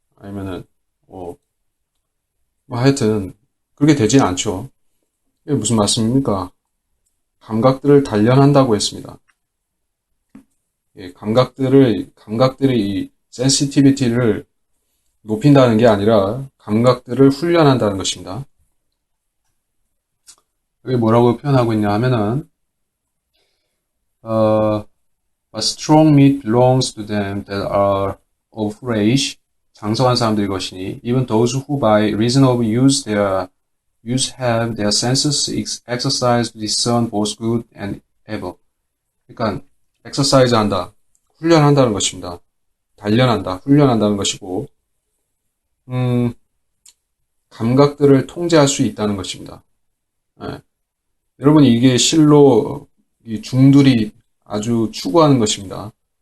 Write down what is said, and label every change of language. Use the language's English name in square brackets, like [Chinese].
[Korean] 아니면은 뭐 하여튼 그렇게 되진 않죠. 이게 무슨 말씀입니까? 감각들을 단련한다고 했습니다. 예, 감각들의 이 센시티비티를 높인다는 게 아니라 감각들을 훈련한다는 것입니다. [English] 여기 뭐라고 표현하고 있냐 하면은 But strong meat belongs to them that are of age, [Korean] 장성한 사람들의 것이니 [English] even those who by reason of use have their senses exercised to discern both good and evil. [Korean] 그러니까 exercise 한다, 훈련한다는 것입니다. 단련한다, 훈련한다는 것이고 감각들을 통제할 수 있다는 것입니다. 예. 여러분이 이게 실로 이 중들이 아주 추구하는 것입니다.